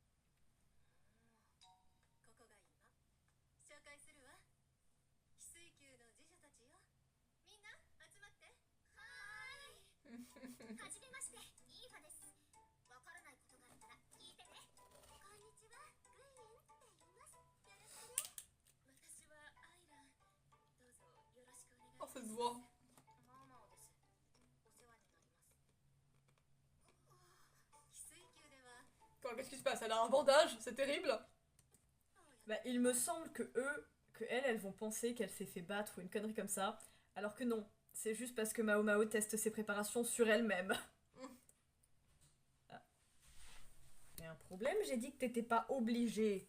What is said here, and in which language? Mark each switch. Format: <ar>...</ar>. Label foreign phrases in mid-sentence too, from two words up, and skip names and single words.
<ja>ここが今紹介するわ翡翠宮の侍女たちよみんな集まってはーいはじめましてイーファですわからないことがあったら聞いてねこんにちはグイエンって言いますよろしくね私はアイランどうぞよろしくお願いしま Oh, す</ja> <fr>cette voix.</fr> <ja>マオマオですお世話になります翡翠宮では</ja> <fr>Quoi, qu'est-ce qui se passe? Elle a un bandage? C'est terrible. Bah, il me semble que elles vont penser qu'elle s'est fait battre ou une connerie comme ça, alors que non. C'est juste parce que Mao Mao teste ses préparations sur elle-même. Ah. Y a un problème, j'ai dit que t'étais pas obligée.</fr>